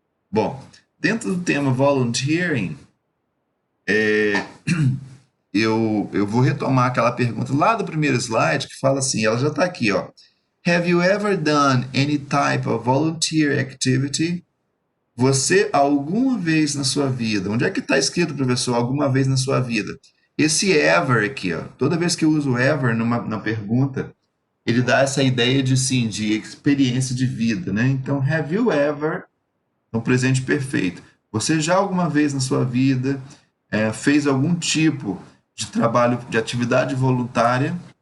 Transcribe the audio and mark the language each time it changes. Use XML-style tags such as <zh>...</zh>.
<pt>Bom, dentro do tema volunteering, eu vou retomar aquela pergunta lá do primeiro slide que fala assim, ela já está aqui, ó.</pt> <en>Have you ever done any type of volunteer activity?</en> <pt>Você, alguma vez na sua vida, onde é que está escrito, professor, alguma vez na sua vida? Esse ever aqui, ó, toda vez que eu uso ever na pergunta, ele dá essa ideia de, sim, de experiência de vida, né? Então, have you ever, no presente perfeito, você já alguma vez na sua vida fez algum tipo de trabalho, de atividade voluntária?</pt>